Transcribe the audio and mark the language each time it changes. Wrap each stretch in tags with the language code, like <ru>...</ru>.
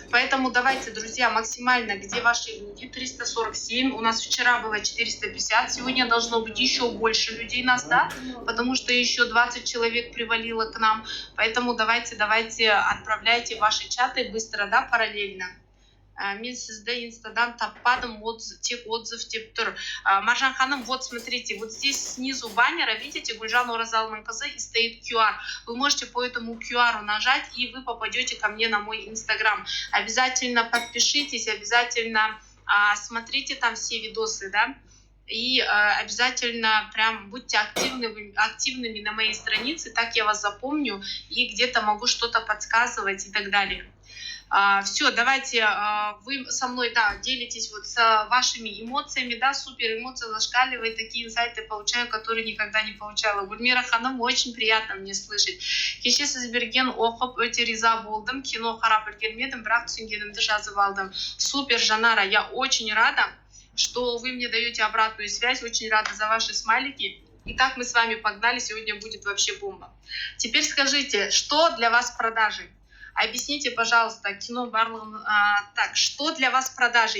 <ru>Поэтому давайте, друзья, максимально, где ваши люди, 347, у нас вчера было 450, сегодня должно быть еще больше людей нас, да, потому что еще 20 человек привалило к нам. Поэтому давайте отправляйте ваши чаты быстро, да, параллельно.</ru> <kk>Мен сізді инстадан таппадым, тек отзыв деп тұр.</kk> <ru>Маржан ханым, вот смотрите, вот здесь снизу баннера, видите, Гульжан Оразалының қызы, и стоит QR. Вы можете по этому QR нажать, и вы попадете ко мне на мой инстаграм. Обязательно подпишитесь, обязательно смотрите там все видосы, да, и обязательно прям будьте активными на моей странице, так я вас запомню, и где-то могу что-то подсказывать и так далее. Все, давайте вы со мной, да, делитесь вот с вашими эмоциями, да, супер, эмоции зашкаливают, такие инсайты получаю, которые никогда не получала. Гульмира ханым, очень приятно мне слышать.</ru> <kk>Кеше сіз берген оқып өте риза болдым, кино қарап үлгермедім, бірақ түсінгенімді жазып алдым.</kk> <ru>Супер, Жанара, я очень рада, что вы мне даете обратную связь, очень рада за ваши смайлики. Итак, мы с вами погнали, сегодня будет вообще бомба. Теперь скажите, что для вас продажи? Объясните, пожалуйста,</ru> <kk>кино барлығын.</kk> <ru>Так, что для вас продажи?</ru>